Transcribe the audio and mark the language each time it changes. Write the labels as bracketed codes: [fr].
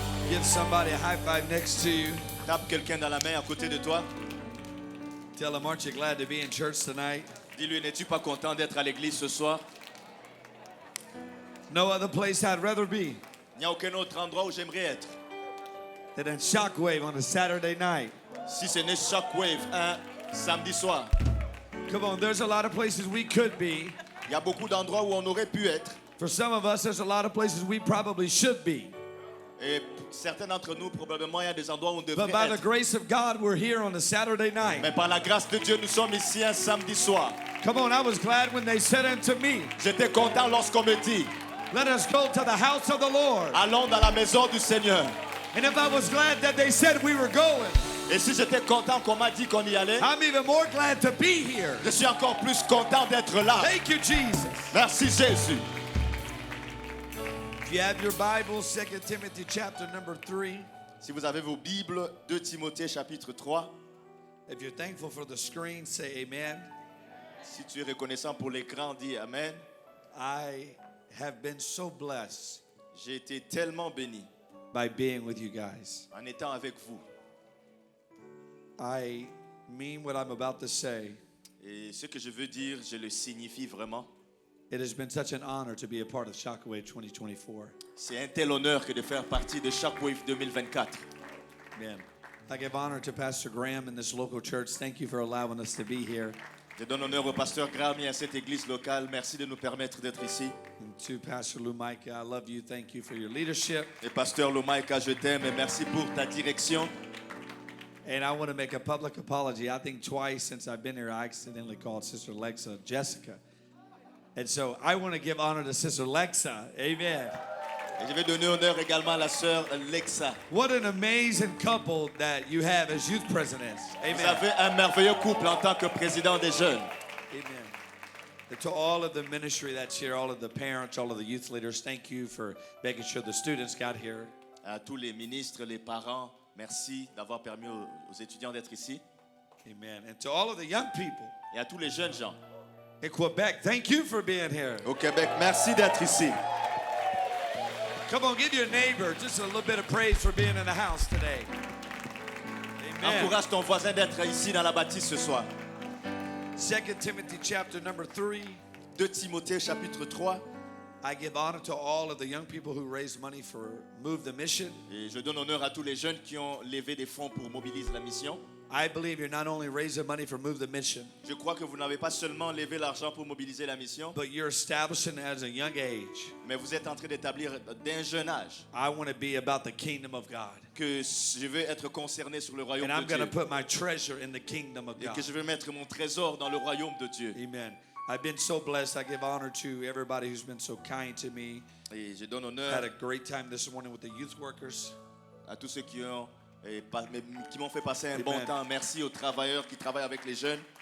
[en] Give somebody a high five next to you. [fr] Tape quelqu'un dans la main à côté de toi. [en] Tell them, aren't you glad to be in church tonight? [fr] Dis-lui, n'es-tu pas content d'être à l'église ce soir? [en] No other place I'd rather be [fr] Il n'y a aucun autre endroit où j'aimerais être. [en] than in Shockwave on a Saturday night. [fr] Si ce n'est Shockwave un samedi soir. [en] Come on, there's a lot of places we could be. [fr] Il y a beaucoup d'endroits où on aurait pu être. [en] For some of us, there's a lot of places we probably should be. [fr] Et certains d'entre nous, probablement, il y a des endroits où on devrait [en] But by the [fr] être. [en] grace of God, we're here on a Saturday night. [fr] Mais par la grâce de Dieu, nous sommes ici un samedi soir. [en] Come on, I was glad when they said unto me, [fr] J'étais content lorsqu'on me dit, [en] let us go to the house of the Lord. [fr] allons dans la maison du Seigneur. [en] And if I was glad that they said we were going, [fr] Et si j'étais content qu'on m'a dit qu'on y allait, [en] I'm even more glad to be here. [fr] je suis encore plus content d'être là. [en] Thank you, Jesus. [fr] Merci Jésus. [en] If you have your Bible, 2 Timothy chapter number 3. [fr] Si vous avez vos Bibles, 2 Timothée chapitre 3. [en] If you're thankful for the screen, say amen. [fr] Si tu es reconnaissant pour l'écran, dis Amen. [en] I have been so blessed [fr] J'ai été tellement béni [en] by being with you guys. [fr] en étant avec vous. [en] I mean what I'm about to say. [fr] Et ce que je veux dire, je le signifie vraiment. [en] It has been such an honor to be a part of Shockwave 2024. [fr] C'est un tel honneur que de faire partie de Shockwave 2024. [en] Amen. I give honor to Pastor Graham in this local church. Thank you for allowing us to be here. [fr] Je donne honneur au pasteur Graham et à cette église locale. Merci de nous permettre d'être ici. [en] And to Pastor Lou Micah, I love you. Thank you for your leadership. [fr] Et pasteur Lomaïka, je t'aime et merci pour ta direction. [en] And I want to make a public apology. I think twice since I've been here, I accidentally called Sister Lexa Jessica. And so I want to give honor to Sister Lexa. Amen. [fr] Et je vais donner honneur également à la sœur Lexa. [en] What an amazing couple that you have as youth presidents. [fr] Vous [en] Amen. [fr] avez un merveilleux couple en tant que président des jeunes. [en] Amen. And to all of the ministry that's here, all of the parents, all of the youth leaders, thank you for making sure the students got here. [fr] À tous les ministres, les parents, merci d'avoir permis aux étudiants d'être ici. [en] Amen. And to all of the young people [fr] Et à tous les jeunes gens [en] in Quebec, thank you for being here. [fr] au Québec, merci d'être ici. [en] Come on, give your neighbor just a little bit of praise for being in the house today. Amen. [fr] Encourage ton voisin d'être ici dans la bâtisse ce soir. [en] 2 Timothy chapter number 3. [fr] 2 Timothée chapitre 3. [en] I give honor to all of the young people who raised money for Move the Mission. [fr] Et je donne honneur à tous les jeunes qui ont levé des fonds pour mobiliser la mission. [en] I believe you're not only raising money for Move the Mission, [fr] Je crois que vous n'avez pas seulement levé l'argent pour mobiliser la mission, [en] but you're establishing as a young age. [fr] mais vous êtes en train d'établir d'un jeune âge [en] I want to be about the kingdom of God. [fr] que je veux être concerné sur le royaume [en] And I'm [fr] de [en] going to [fr] Dieu [en] put my treasure in the kingdom of [fr] et [en] God. [fr] que je veux mettre mon trésor dans le royaume de Dieu. [en] Amen. I've been so blessed. I give honor to everybody who's been so kind to me. [fr] Et je donne [en] Had [fr] honneur [en] a great time this morning with the youth workers. [fr] à tous ceux qui m'ont fait passer un bon [en] Amen. [fr] temps. Merci aux travailleurs qui travaillent avec les jeunes.